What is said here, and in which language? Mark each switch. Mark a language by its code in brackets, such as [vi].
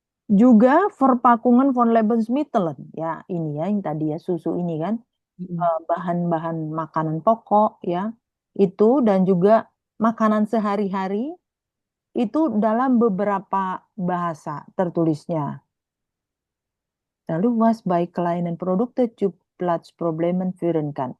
[id] Juga [de] Verpackungen von Lebensmitteln. [id] Ya, ini ya yang tadi ya susu ini kan Mm-mm. bahan-bahan makanan pokok ya. Itu dan juga makanan sehari-hari itu dalam beberapa bahasa tertulisnya. Lalu [de] was bei kleinen Produkte zu Platzproblemen führen kann.